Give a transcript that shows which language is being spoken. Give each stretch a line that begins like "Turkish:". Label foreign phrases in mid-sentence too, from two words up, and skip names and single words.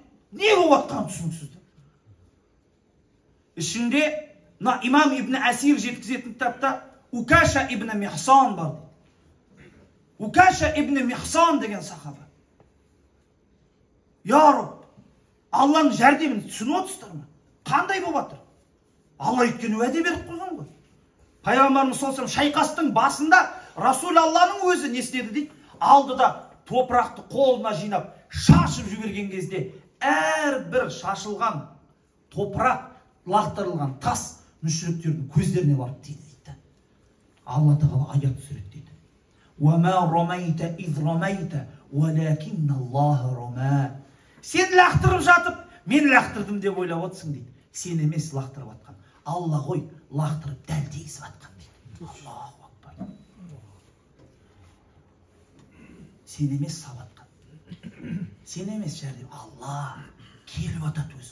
Kazakh: Не болып жатқаны түсініксіз. Ішінде имам ибн Асир жеткізетін кітапта Укаша ибн Михсан бар дейді. Укаша ибн Михсан деген сахаба.
Arabic: يا رب,
Kazakh: Алланың жәрдемін түсініп отырсыздар ма? Қандай болып жатыр? Алла өйткені уәде беріп қойған ғой. Пайғамбарымыз
Arabic: صلى الله عليه وسلم
Kazakh: шайқастың басында Расул Алланың өзі не істеді дейді? Алды да топырақты қолына жинап, шашып жіберген кезде әрбір шашылған топырақ, лақтырылған тас мүшриктердің көздеріне барып тиді дейді. Алла Тағала аят түсіреді дейді.
Arabic: وَمَا رَمَيْتَ إِذْ رَمَيْتَ وَلَكِنَّ اللَّهَ رَمَى.
Kazakh: Сен лақтырып жатып, мен лақтырдым деп ойлап отырсың дейді. Сен емес лақтырып атқан. Алла ғой лақтырып дәл тигізіп атқан дейді.
Arabic: الله أكبر.
Kazakh: Сен емес сабатқан. Сен емес жәрдем. Алла келіп атады өзің.